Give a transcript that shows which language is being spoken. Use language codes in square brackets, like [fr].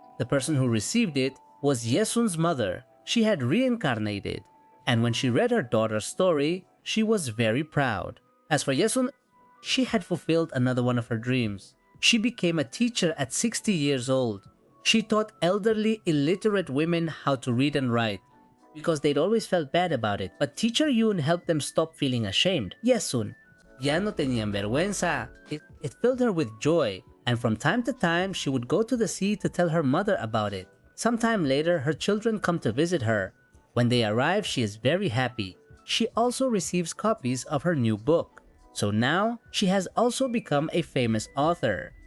[en] The person who received it was Esun's mother. She had reincarnated, and when she read her daughter's story, she was very proud. As for Esun, she had fulfilled another one of her dreams. She became a teacher at 60 years old. She taught elderly, illiterate women how to read and write, because they'd always felt bad about it. But Teacher Yoon helped them stop feeling ashamed. [es] Esun, ya no tenían vergüenza. [en] It filled her with joy, and from time to time, she would go to the sea to tell her mother about it. Sometime later, her children come to visit her. When they arrive, she is very happy. She also receives copies of her new book. So now, she has also become a famous author.